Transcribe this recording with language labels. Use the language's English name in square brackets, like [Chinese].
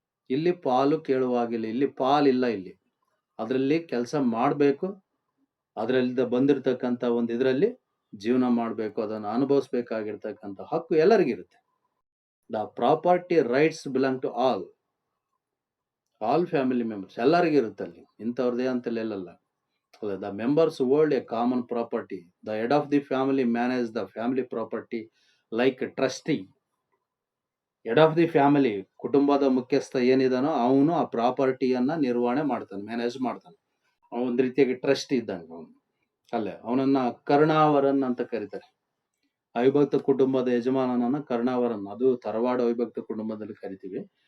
[Kannada] ಇಲ್ಲಿ ಪಾಲು ಕೇಳುವಾಗಿಲ್ಲ, ಇಲ್ಲಿ ಪಾಲಿಲ್ಲ. ಇಲ್ಲಿ ಅದರಲ್ಲಿ ಕೆಲಸ ಮಾಡಬೇಕು, ಅದರಿಂದ ಬಂದಿರತಕ್ಕಂಥ ಒಂದು ಇದರಲ್ಲಿ ಜೀವನ ಮಾಡಬೇಕು, ಅದನ್ನು ಅನುಭವಿಸ್ಬೇಕಾಗಿರ್ತಕ್ಕಂಥ ಹಕ್ಕು ಎಲ್ಲರಿಗಿರುತ್ತೆ. [English] The property rights belong to all family members. [Kannada] ಎಲ್ಲರಿಗಿರುತ್ತೆ ಅಲ್ಲಿ, ಇಂಥವ್ರದೇ ಅಂತಲೇ ಇಲ್ಲಲ್ಲ. [English] The members hold a common property. The head of the family manages the family property like a trustee. Head of the family, [Kannada] ಕುಟುಂಬದ ಮುಖ್ಯಸ್ಥ ಏನಿದಾನೋ ಅವನು ಆ ಪ್ರಾಪರ್ಟಿಯನ್ನ ನಿರ್ವಹಣೆ ಮಾಡ್ತಾನೆ, ಮ್ಯಾನೇಜ್ ಮಾಡ್ತಾನೆ. ಒಂದು ರೀತಿಯಾಗಿ ಟ್ರಸ್ಟ್ ಇದ್ದಂಗೆ ಅವನು. ಅಲ್ಲೇ ಅವನನ್ನ ಕರ್ಣಾವರನ್ ಅಂತ ಕರೀತಾರೆ. ಅವಿಭಕ್ತ ಕುಟುಂಬದ ಯಜಮಾನನನ್ನ ಕರ್ಣಾವರನ್, ಅದು ತರವಾಡ ಅವಿಭಕ್ತ ಕುಟುಂಬದಲ್ಲಿ ಕರಿತೀವಿ.